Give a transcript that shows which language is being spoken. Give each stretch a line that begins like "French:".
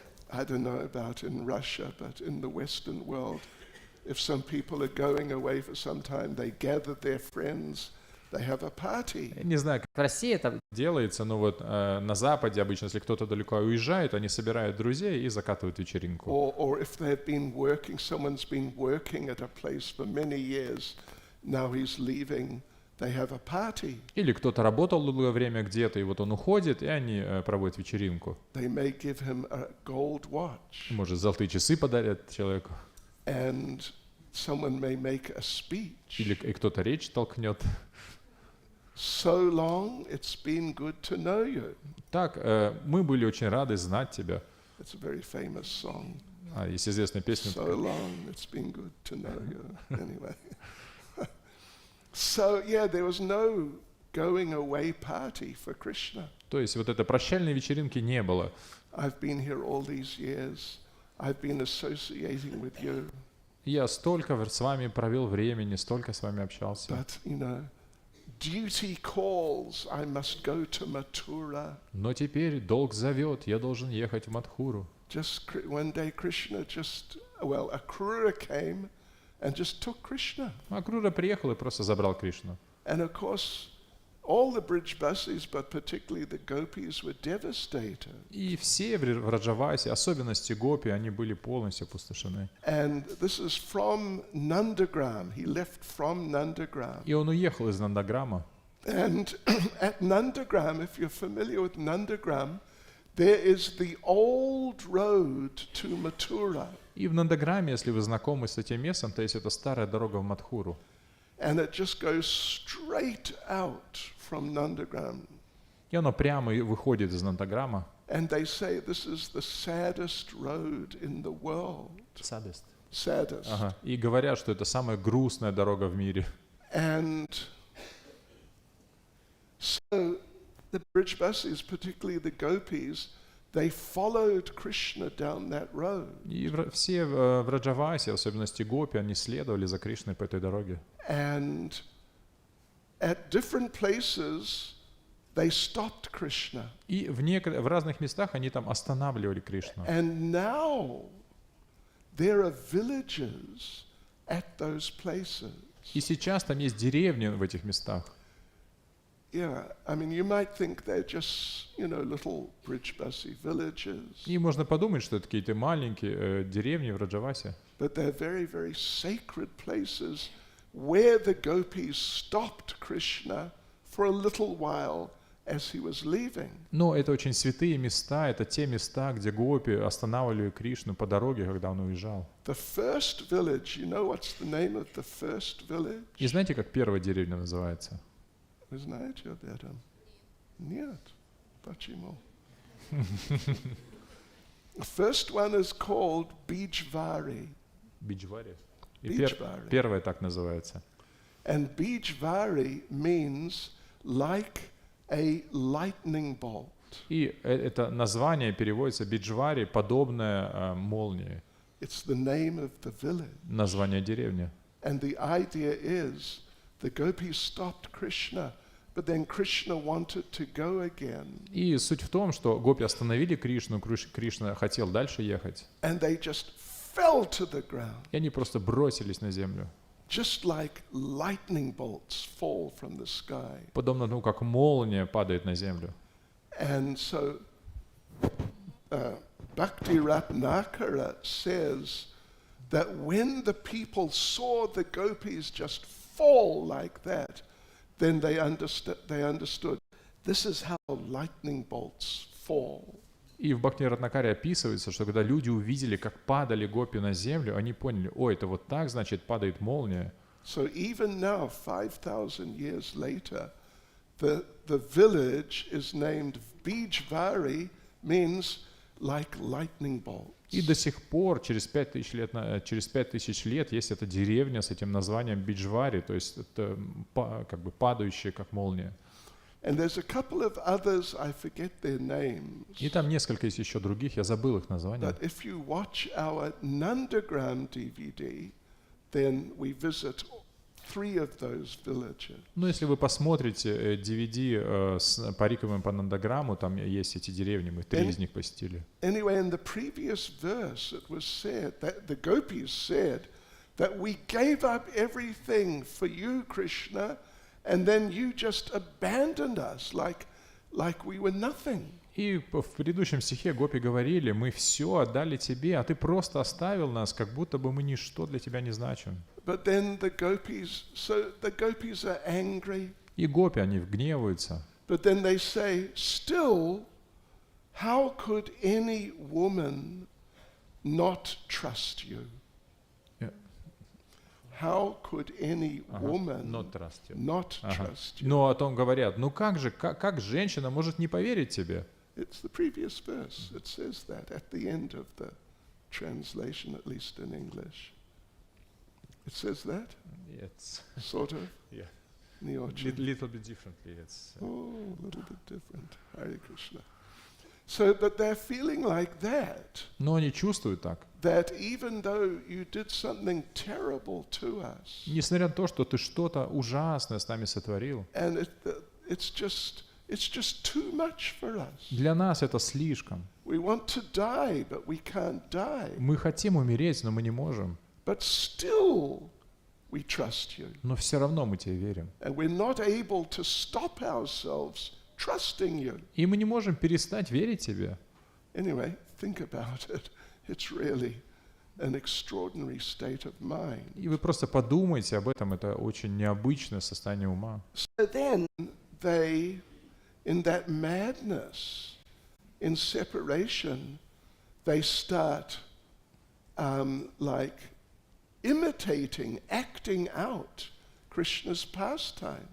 English: I don't know about in Russia, but in the Western world, if some people are going away for some time, they gather their friends, they have a party.
Russian: Я не знаю, как в России это делается, но вот на Западе обычно, если кто-то далеко уезжает, они собирают друзей и закатывают вечеринку.
English: Or if they've been working, someone's been working at a place for many years, now he's leaving, they have a party.
Russian: Или кто-то работал долгое время где-то, и вот он уходит, и они проводят вечеринку.
English: They may give him a gold watch.
Russian: Может, золотые часы подарят человеку.
English: And someone may make a speech.
Russian: Или и кто-то речь толкнет.
English: So long, it's been good to know you.
Russian: Так, мы были очень рады знать тебя.
English: It's a very famous song.
Russian: Есть известная песня.
English: So long, it's been good to know you. Anyway. So, yeah, there was no going away party for Krishna.
Russian: То есть вот этой прощальной вечеринки не было.
English: I've been here all these years. I've been associating with you.
Russian: Я столько с вами провел времени, столько с вами общался.
English: But, duty calls, I must go to Mathura.
Russian: Но теперь долг зовет, я должен ехать в Мадхуру.
English: Just one day Krishna Akrura came and just took Krishna.
Russian: Акрура приехал и просто забрал Кришну.
English: And of course, all the bridge buses, but particularly the Gopis, were devastated.
Russian: И все в Раджавасе, особенности Гопи, они были полностью опустошены.
English: And this is from Nandagram. He left from Nandagram.
Russian: И он уехал из Нандаграма.
English: And at Nandagram, if you're familiar with Nandagram, There is the old road to Mathura,
Russian: И в Нандаграме, если вы знакомы с этим местом, то есть это старая дорога в Мадхуру.
English: and it just goes straight out from Nandagram.
Russian: И оно прямо и выходит из Нандаграма.
English: And they say this is the saddest road in the world. Saddest.
Russian: Ага. И говорят, что это самая грустная дорога в мире.
English: And so the Brijbasis, particularly the Gopis, they followed Krishna down that road.
Russian: И все в Раджавасе, в особенности гопи, они следовали за Кришной по этой дороге.
English: And at different places, they stopped Krishna.
Russian: И в разных местах они там останавливали Кришну.
English: And now there are villages at those places.
Russian: И сейчас там есть деревни в этих местах.
English: Yeah, I mean, you might think they're just, little Brijbasi villages.
Russian: И можно подумать, что это какие-то маленькие деревни в Раджавасе.
English: But they're very, very sacred places where the Gopis stopped Krishna for a little while as he was leaving.
Russian: Но это очень святые места, это те места, где гопи останавливали Кришну по дороге, когда он уезжал.
English: The first village, you know what's the name of the first village?
Russian: И знаете, как первая деревня называется? Вы знаете об этом? Нет. Почему?
English: The first one is called Bijvari.
Russian: Биджвари. И
English: Bijvari.
Russian: первая так называется.
English: And Bijvari means like a lightning bolt.
Russian: И это название переводится Биджвари, подобное молнии.
English: It's the name of the village.
Russian: Название деревни.
English: And the idea is the Gopis stopped Krishna, but then Krishna wanted to go again.
Russian: И суть в том, что гопи остановили Кришну, Кришна хотел дальше ехать.
English: And they just fell to the ground,
Russian: И они просто бросились на землю.
English: just like lightning bolts fall from the sky.
Russian: Подобно тому, как молния падает на землю.
English: And so Bhakti Ratnakara says that when the people saw the Gopis just fall like that, then they understood this is how lightning bolts fall.
Russian: И в Бхакти Ратнакаре описывается, что когда люди увидели, как падали гопи на землю, они поняли, ой, это вот так, значит, падает молния.
English: So even now, 5,000 years later, the village is named Bijvari, means like lightning bolts.
Russian: И до сих пор, через 5000 лет, есть эта деревня с этим названием Биджвари, то есть это как бы падающая, как молния.
English: And there's a couple of others, I forget their names.
Russian: И там несколько есть еще других, я забыл их названия.
English: But if you watch our Nandagram DVD, then we visit 3 of those villages.
Russian: Ну, если вы посмотрите DVD с париками по Нандаграмму, там есть эти деревни, мы 3 из них посетили.
English: Anyway, in the previous verse, it was said that the Gopis said that we gave up everything for you, Krishna, and then you just abandoned us like we were nothing.
Russian: И в предыдущем стихе гопи говорили, мы все отдали тебе, а ты просто оставил нас, как будто бы мы ничто для тебя не значим.
English: But then the Gopis are angry.
Russian: И гопи, они гневаются.
English: But then they say, still, how could any woman not trust you? Yeah. How could any woman Not trust you. not trust you?
Russian: Но о том говорят, ну как же, как женщина может не поверить тебе?
English: It's the previous verse. It says that at the end of the translation, at least in English. It says that? It's Sort of? yeah.
Russian: Не очень.
English: Little bit differently. It's, Oh, a little bit different. Hare Krishna. So, but they're feeling like that.
Russian: Но они чувствуют так.
English: That even though you did something terrible to us,
Russian: Несмотря на то, что ты что-то ужасное с нами сотворил,
English: and it's just too much for us.
Russian: для нас это слишком.
English: We want to die, but we can't die.
Russian: Мы хотим умереть, но мы не можем.
English: But still, we trust you.
Russian: Но все равно мы тебе верим.
English: And we're not able to stop ourselves trusting you.
Russian: И мы не можем перестать верить тебе.
English: Anyway, think about it. It's really an extraordinary state of mind.
Russian: И вы просто подумайте об этом, это очень необычное состояние ума.
English: So then they, in that madness, in separation, they start like imitating, acting out Krishna's pastime.